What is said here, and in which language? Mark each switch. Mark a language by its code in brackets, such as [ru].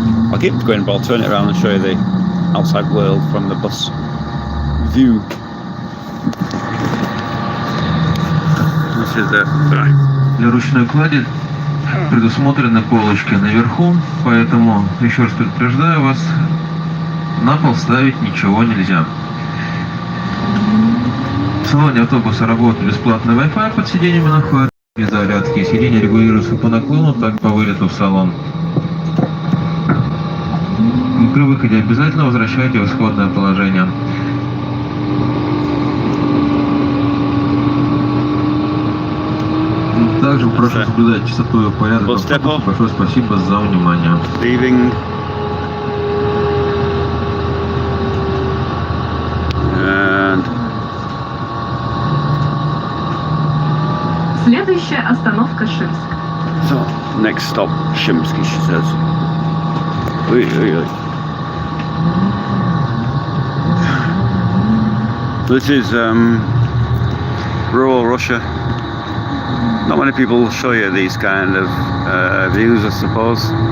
[en] I'll keep going, but I'll turn it around and show you the outside world from the bus view. This is the right. [ru] Для ручной клади предусмотрены полочки наверху, поэтому еще раз предупреждаю вас, на пол ставить ничего нельзя. В салоне автобуса работает бесплатный Wi-Fi, под сиденьями находятся зарядки, сиденья регулируются по наклону, так по вылету в салон. И при выходе обязательно возвращайте в исходное положение. Также прошу соблюдать чистоту и порядок автобуса. Большое спасибо за внимание. [en] Leaving. And [ru] Следующая остановка Шимск. [en] so, next stop, Shimsky, she says. Oi, oi, oi. This is rural Russia. Not many people show you these kind of views, I suppose.